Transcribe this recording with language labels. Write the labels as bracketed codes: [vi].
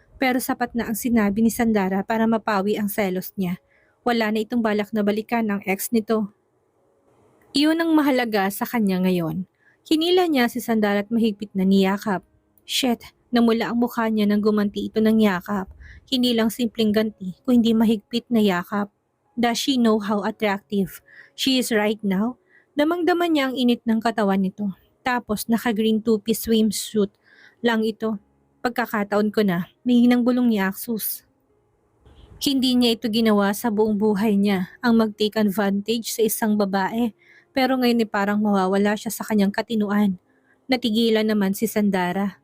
[tl] Pero sapat na ang sinabi ni Sandara para mapawi ang selos niya. Wala na itong balak na balikan ang ex nito. Iyon ang mahalaga sa kanya ngayon. Hinila niya si Sandara at mahigpit na niyakap. Shit, namula ang mukha niya nang gumanti ito ng yakap. Hindi lang simpleng ganti, kundi mahigpit na yakap. [en] Does she know how attractive she is right now? [tl] Damang-daman niya ang init ng katawan nito. Tapos naka-green two-piece swimsuit lang ito. Pagkakataon ko na, may hinang bulong ni Axus. Hindi niya ito ginawa sa buong buhay niya, ang mag-take advantage sa isang babae. Pero ngayon parang mawawala siya sa kanyang katinuan. Natigilan naman si Sandara.